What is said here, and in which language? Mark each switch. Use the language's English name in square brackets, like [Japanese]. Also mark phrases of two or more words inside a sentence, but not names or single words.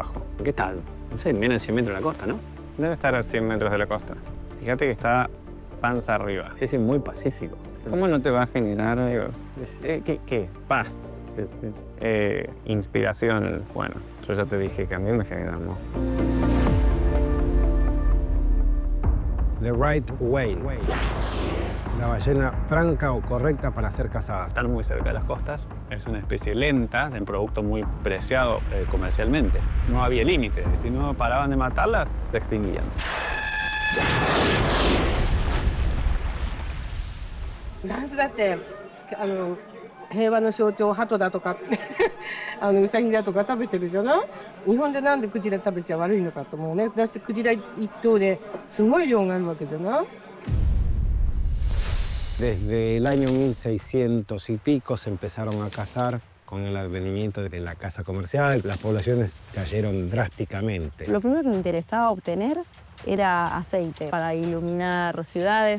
[Spanish] No sé, menos de 100 metros de la costa, ¿no? Debe estar a 100 metros de la costa. Fíjate que está panza arriba. Es muy pacífico. ¿Cómo no te va a generar ¿qué? Paz, inspiración? Bueno, yo ya te dije que a mí me genera amor. [English] The right whale. [Spanish] La ballena franca o correcta para ser cazada. Están muy cerca de las costas. Es una especie lenta, de un producto muy preciado comercialmente. No había límite. Si no paraban de matarlas, se extinguían. [Japanese] フランスだって平和の象徴鳩だとかウサギだとか食べてるじゃない。日本でなんでクジラ食べちゃ悪いのかと思うね。だってクジラ一頭ですごい量があるわけじゃない。 [Spanish] Desde el año 1600 y pico se empezaron a cazar. Con el advenimiento de la caza comercial, las poblaciones cayeron drásticamente. Lo primero que me interesaba obtener era aceite para iluminar ciudades.